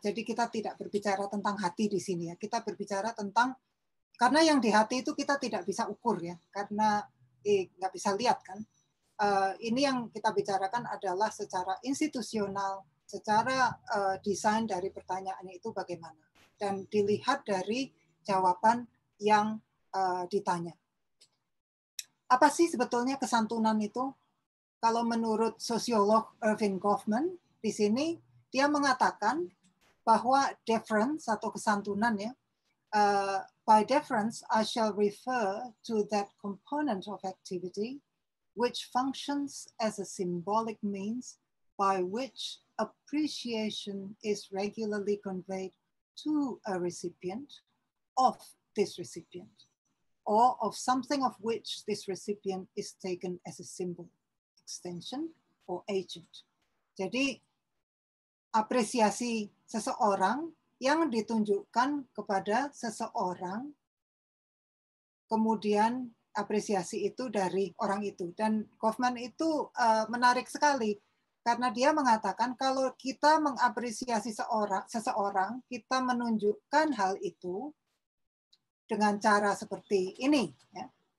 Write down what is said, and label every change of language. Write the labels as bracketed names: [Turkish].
[Indonesian] Jadi kita tidak berbicara tentang hati di sini ya. Kita berbicara tentang, karena yang di hati itu kita tidak bisa ukur ya, karena nggak bisa lihat kan. Ini yang kita bicarakan adalah secara institusional, secara desain dari pertanyaannya itu bagaimana, dan dilihat dari jawaban yang ditanya. Apa sih sebetulnya kesantunan itu? Kalau menurut sosiolog Erving Goffman, di sini dia mengatakan bahwa deference atau kesantunan ya, [English] by deference I shall refer to that component of activity which functions as a symbolic means by which appreciation is regularly conveyed to a recipient of this recipient, or of something of which this recipient is taken as a symbol, extension, or agent. [Indonesian] Jadi apresiasi seseorang yang ditunjukkan kepada seseorang, kemudian apresiasi itu dari orang itu. Dan Goffman itu menarik sekali, karena dia mengatakan kalau kita mengapresiasi seseorang, kita menunjukkan hal itu dengan cara seperti ini. Ya.